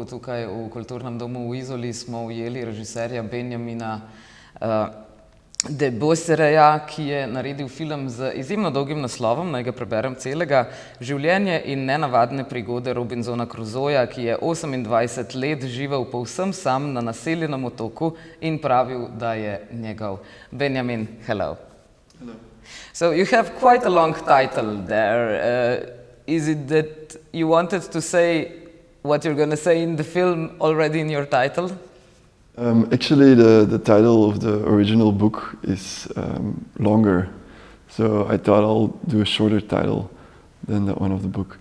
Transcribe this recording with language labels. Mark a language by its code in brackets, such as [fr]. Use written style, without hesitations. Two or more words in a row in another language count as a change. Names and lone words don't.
[sl] Tukaj v kulturnem domu v Izoli smo ujeli režiserja Benjamina Deboosereja, ki je naredil film z izjemno dolgim naslovom, naj ga preberem celega, Življenje in nenavadne prigode Robinsona Crusoeja, ki je 28 let živel povsem sam na naseljenem otoku in pravil, da je njegov. Benjamin, [en] hello. Hello. So you have quite a long title there. Is it that you wanted to say what you're going to say in the film already in your title? Actually, the title of the original book is longer, so I thought I'll do a shorter title than that one of the book.